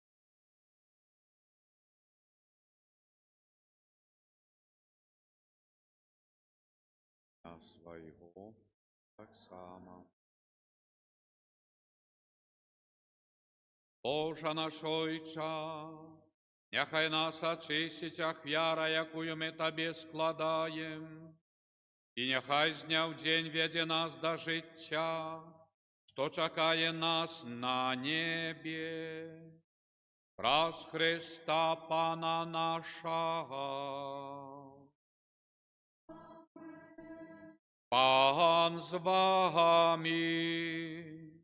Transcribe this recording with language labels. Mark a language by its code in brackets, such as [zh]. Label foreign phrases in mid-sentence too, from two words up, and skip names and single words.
[uk] А свого так само. Боже наш Ойче, нехай нас очистить ахвяра, якую ми Тобі складаєм, і нехай з дня в день веде нас до життя, що чекає нас на небі. Праз Христа Пана нашого. Пан з вами.